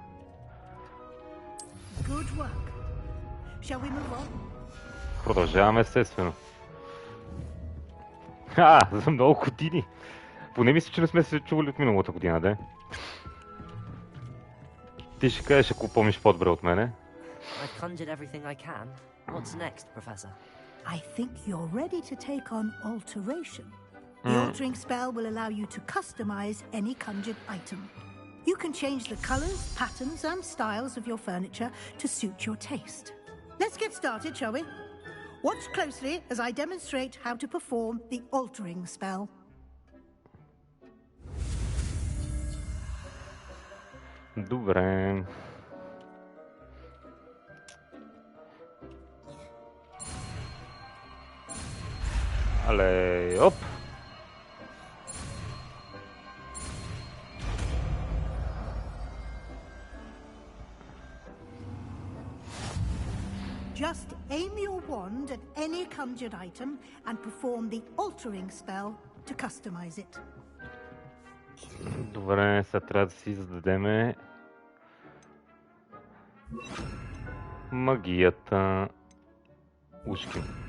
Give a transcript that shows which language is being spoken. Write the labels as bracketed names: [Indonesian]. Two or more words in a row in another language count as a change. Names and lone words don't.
[Bulgarian] Продължаваме естествено. За много години. Поне мисля, че не сме се чували от миналата година, де. Ти ще кажеш, ако помниш по-добре от мене. [English] I've conjured everything I can. What's next, Professor? I think you're ready to take on alteration. The altering spell will allow you to customize any conjured item. You can change the colors, patterns, and styles of your furniture to suit your taste. Let's get started, shall we? Watch closely as I demonstrate how to perform the altering spell. [Bulgarian] Добре. Але, оп! [English] Just aim your wand at any conjured item and perform the altering spell to customize it. [Bulgarian] Добре, сега трябва да си зададеме магията ушки.